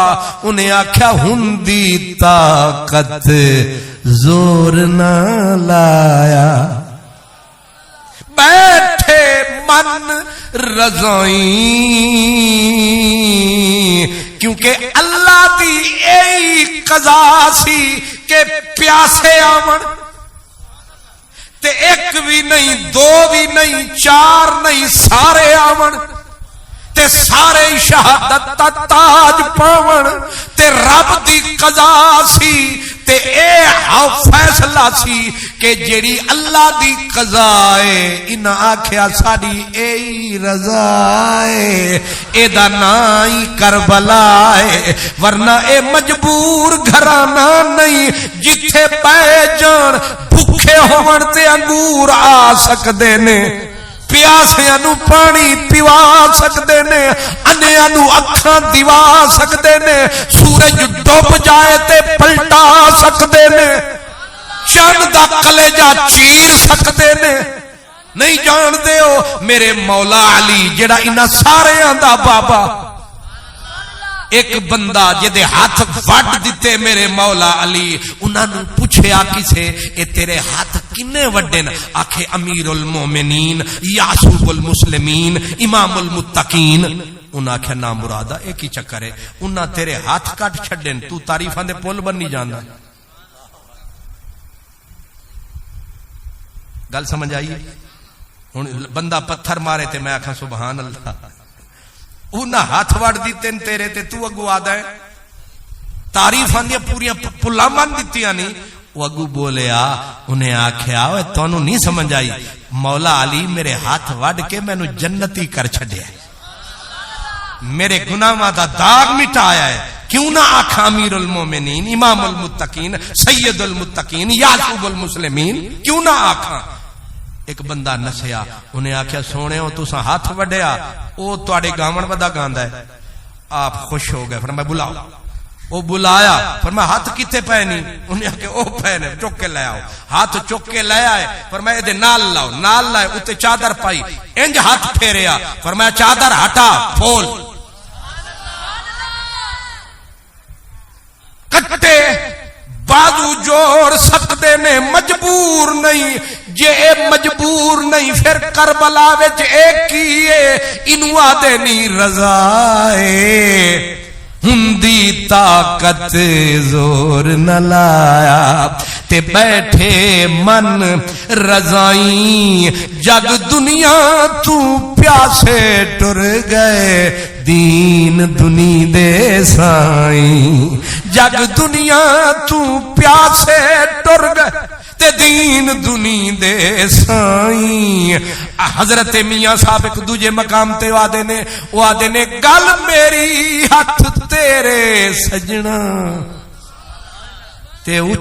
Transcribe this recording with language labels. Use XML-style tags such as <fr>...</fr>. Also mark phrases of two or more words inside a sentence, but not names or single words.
<pa>انہیں آکھیا ہندی طاقت زور نہ لایا بیٹھے من رضائیں. کیونکہ اللہ دی اے قضا سی کہ پیاسے آمن تے ایک بھی نہیں دو بھی نہیں چار نہیں سارے آمن تے سارے شہادت تا تاج پاون. تے رب دی قضا سی تے اے فیصلہ سی کہ جیڑی اللہ دی قضا ہے انہاں آکھیا ساڈی اے رضا ہے اے دا نام ہی کربلا ہے. ورنہ اے مجبور گھرانہ نہیں جتھے پے جان بھوکے ہون تے انگور آ سکدے نے پیاسیاں نو پانی پیوا سکدے نے انیاں نو اکھاں دیوا سکدے نے سورج ڈوب جائے تے پلٹا سکدے نے چند دا کلیجہ چیر سکدے نے. نہیں جان دے ہو میرے مولا علی جڑا انہاں ساریاں دا بابا ایک بندہ جدے ہاتھ وڈ دیتے میرے مولا علی انہاں نو پوچھیا کسے اے تیرے ہاتھ کنے وڈن؟ آکھے امیر المومنین یعصوب المسلمین امام المتقین. انہاں آکھیا نا مرادہ ایک ہی چکر ہے انہاں تیرے ہاتھ کٹ چھڈن تو تعریفاں دے پل بننی جاندا. گل سمجھ آئی؟ ہن بندہ پتھر مارے تے میں آکھاں</pa> <ar>سبحان اللہ</ar> <pa>انہاں ہاتھ وڑ دیتے تیرے تے تو اگو آدھا ہے تعریفاں دی پوریاں پلاں بن دتیاں نہیں. وہ اگو بولیا انہیں آکھیا اوے تانوں نہیں سمجھ آئی مولا علی میرے ہاتھ وڑ کے مینوں جنتی کر چھڈیا ہے میرے گناہاں دا داغ مٹایا ہے. کیوں نہ آکھاں امیر المومنین امام المتقین سید المتقین یعقوب المسلمین کیوں نہ آکھاں. ایک بندہ نسیا انہیں آکھیا سونے ہو تساں ہاتھ وڈیا او تواڈے گاون ودا گاندا ہے. آپ خوش ہو گئے فرمایا بلاؤ. وہ بلایا فرمایا ہاتھ کتے پے نہیں؟ انہیں آکھیا او پے نے چک کے لے آؤ. ہاتھ چک کے لے آئے فرمایا دے نال لاؤ. نال لائے اتے چادر پائی انج ہاتھ پھیریا فرمایا چادر ہٹا پھول کٹے بازو جوڑ سکتے نے مجبور نہیں. جے اے مجبور نہیں پھر کربلا وچ ایک ہی ہے انو آدے نہیں رضا ہے. ہندی طاقت زور نہ لایا تے بیٹھے من رضائیں. جگ دنیا تو پیاسے ٹر گئے دین دنی دے سائیں. جگ دنیا تو پیاسے ٹر گئے تے دین دنی دے سائیں. حضرت میاں صاحب ایک دوجے مقام تے وعدے نے گل میری ہاتھ تیرے سجنا تے</pa>